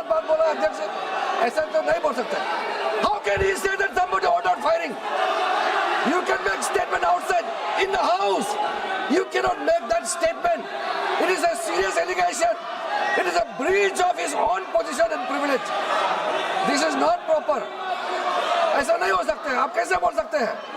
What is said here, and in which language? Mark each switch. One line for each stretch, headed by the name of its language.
Hindi: बोला अध्यक्ष, ऐसा तो नहीं बोल सकते।
English: How can he say that somebody ordered firing? You can make statement outside in the house. You cannot make that statement. It is a serious allegation. It is a breach of his own position and privilege. This is not proper.
Hindi: ऐसा नहीं हो सकता है, आप कैसे बोल सकते हैं?